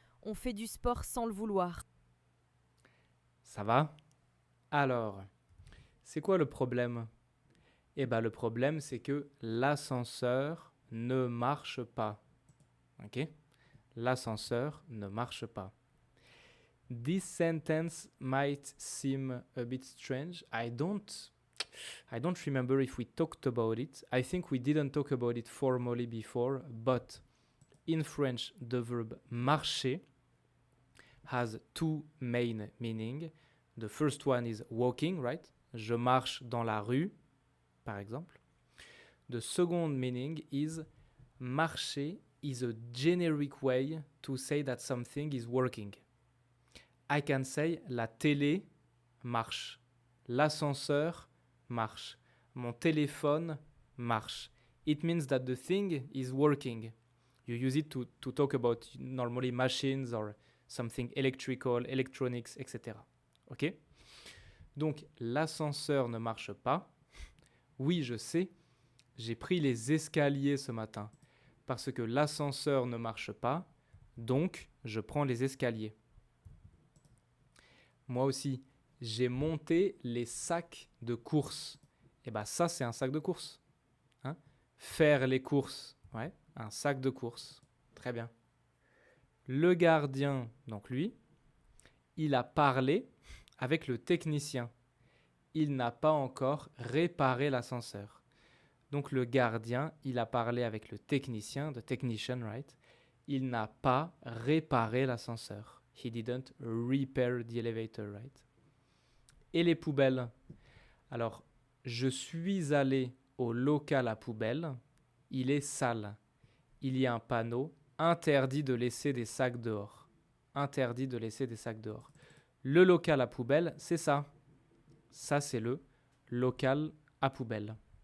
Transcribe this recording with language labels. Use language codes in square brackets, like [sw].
[fr] On fait du sport sans le vouloir. Ça va? Alors, c'est quoi le problème? Eh bien, le problème, c'est que l'ascenseur ne marche pas. Ok? L'ascenseur ne marche pas. [en] This sentence might seem a bit strange. I don't remember if we talked about it. I think we didn't talk about it formally before, but in French, the verb marcher has two main meanings. The first one is walking, right? Je marche dans la rue, par exemple. The second meaning is marcher is a generic way to say that something is working. I can say [fr] la télé marche, l'ascenseur marche, mon téléphone marche. [en] It means that the thing is working. You use it to talk about normally machines or something electrical, electronics, etc. Ok? [fr] Donc, l'ascenseur ne marche pas. Oui, je sais, j'ai pris les escaliers ce matin parce que l'ascenseur ne marche pas, donc je prends les escaliers. Moi aussi, j'ai monté les sacs de course. Et bien ça, c'est un sac de course. Hein? Faire les courses, ouais, un sac de course. Très bien. Le gardien, donc lui, il a parlé avec le technicien. Il n'a pas encore réparé l'ascenseur. Donc le gardien, il a parlé avec le technicien, [en] the technician, right? [fr] Il n'a pas réparé l'ascenseur. [en] He didn't repair the elevator, right? [fr] Et les poubelles? Alors, je suis allé au local à poubelle. Il est sale. Il y a un panneau interdit de laisser des sacs dehors. Interdit de laisser des sacs dehors. Le local à poubelle, c'est ça. Ça, c'est le local à poubelle.